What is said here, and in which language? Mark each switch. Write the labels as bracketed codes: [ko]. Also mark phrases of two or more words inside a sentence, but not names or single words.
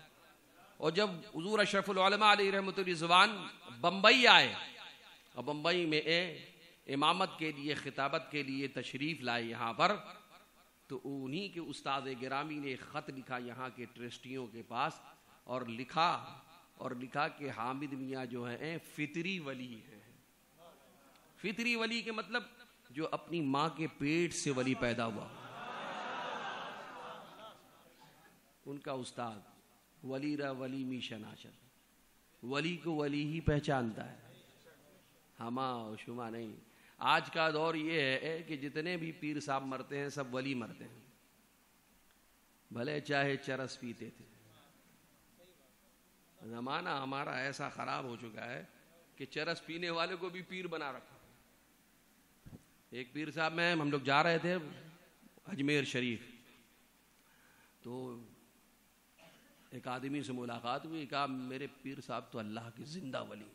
[ur] اور جب حضور اشرف العلماء علیہ رحمت الرضوان بمبئی آئے اور بمبئی میں امامت کے لیے خطابت کے لیے تشریف لائے یہاں پر, تو انہی کے استاد گرامی نے خط لکھا یہاں کے ٹرسٹیوں کے پاس اور لکھا کہ حامد میاں جو ہیں فطری ولی ہیں. فطری ولی کے مطلب جو اپنی ماں کے پیٹ سے ولی پیدا ہوا. ان کا استاد [fa] ولی را ولی می شناسد, [ur] ولی کو ولی ہی پہچانتا ہے, ہما و شما نہیں. آج کا دور یہ ہے کہ جتنے بھی پیر صاحب مرتے ہیں سب ولی مرتے ہیں, بھلے چاہے چرس پیتے تھے. زمانہ ہمارا ایسا خراب ہو چکا ہے کہ چرس پینے والے کو بھی پیر بنا رکھا. ایک پیر صاحب میں ہم لوگ جا رہے تھے اجمیر شریف, تو ایک آدمی سے ملاقات ہوئی, کہا میرے پیر صاحب تو اللہ کے زندہ ولی.